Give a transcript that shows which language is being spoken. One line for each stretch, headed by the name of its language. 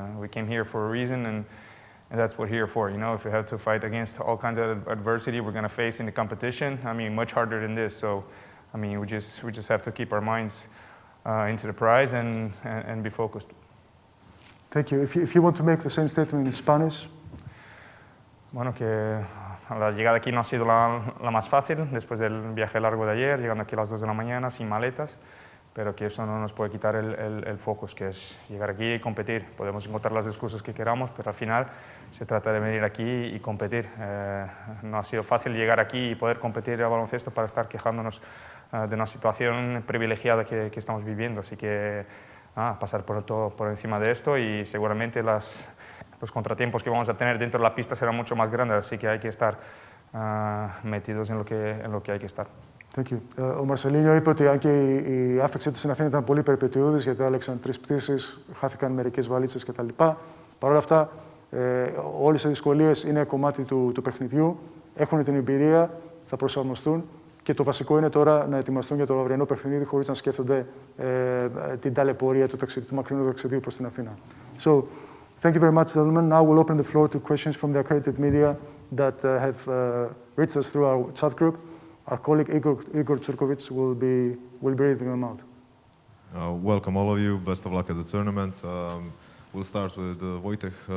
English: We came here for a reason, and that's what we're here for. If we have to fight against all kinds of adversity we're going to face in the competition, much harder than this. So, we just have to keep our minds into the prize and be focused. Thank you. If you want to make the same statement in Spanish.
Spanish: Bueno, que la llegada aquí no ha sido la más fácil después del viaje largo de ayer, llegando aquí a las 2 de la mañana sin maletas, pero que eso no nos puede quitar el focus, que es llegar aquí y competir. Podemos encontrar las excusas que queramos, pero al final se trata de venir aquí y competir. No ha sido fácil llegar aquí y poder competir al baloncesto para estar quejándonos de una situación privilegiada que estamos viviendo. Así que pasar por encima de esto, y seguramente los contratiempos que vamos a tener dentro de la pista serán mucho más grandes, así que hay que estar metidos en lo que hay que estar. Thank you.
Greek: Ο Μαρσελίνιο είπε ότι αν και η άφηξή του στην Αθήνα ήταν πολύ περιπετειώδης, γιατί άλλαξαν 3 πτήσεις, χάθηκαν μερικές βαλίτσες κτλ. Παρ' όλα αυτά, όλες οι δυσκολίες είναι κομμάτι του παιχνιδιού, έχουν την εμπειρία, θα προσαρμοστούν και το βασικό είναι τώρα να ετοιμαστούν για το αυριανό παιχνίδι χωρίς να σκέφτονται την ταλαιπωρία του μακρινού ταξιδιού προς την Αθήνα.
English: So, thank you very much, gentlemen. Now we'll open the floor to questions from the accredited media that have reached us through our chat group. Our colleague Igor Tsurkovic will be reading them out. Welcome all of you. Best of luck at the tournament. We'll start with Wojtek.